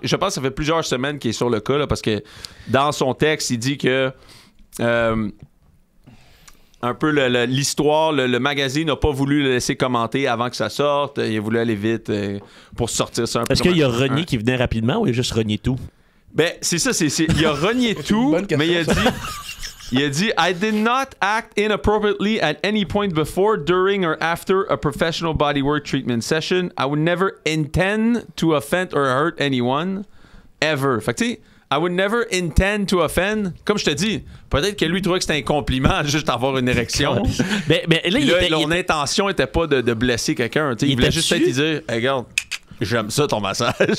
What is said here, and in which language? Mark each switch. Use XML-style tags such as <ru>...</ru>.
<fr>Je pense que ça fait plusieurs semaines qu'il est sur le cas, là, parce que dans son texte, il dit que... un peu l'histoire, le magazine n'a pas voulu le laisser commenter avant que ça sorte. Il a voulu aller vite pour sortir ça un peu. Est-ce qu'il a renié qu'il venait rapidement ou il a juste renié tout? Ben, c'est ça. Il a renié tout, mais il a dit</fr> <en>I did not act inappropriately at any point before, during or after a professional bodywork treatment session. I would never intend to offend or hurt anyone ever.</en> <fr>Fait que tu sais,</fr> <en>I would never intend to offend.</en> <fr>Comme je te dis, peut-être que lui trouvait que c'était un compliment juste avoir une érection. mais là, Son intention était pas de blesser quelqu'un. Il voulait juste peut-être dire hey, regarde, j'aime ça ton massage.</fr>